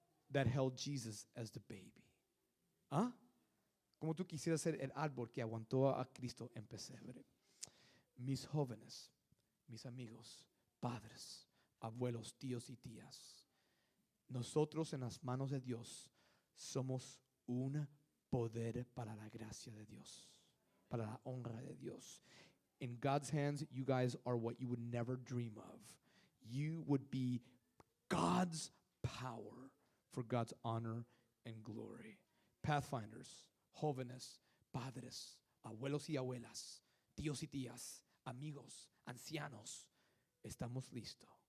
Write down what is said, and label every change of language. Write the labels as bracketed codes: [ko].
[en] that held Jesus as the baby? ¿Ah? [es] Como tú quisieras ser el árbol que aguantó a Cristo en pesebre. Mis jóvenes, mis amigos, padres, abuelos, tíos y tías, nosotros en las manos de Dios somos un poder para la gracia de Dios, para la honra de Dios. [en] In God's hands, you guys are what you would never dream of. You would be God's power for God's honor and glory. [es] Pathfinders, jóvenes, padres, abuelos y abuelas, tíos y tías, amigos, ancianos, estamos listos.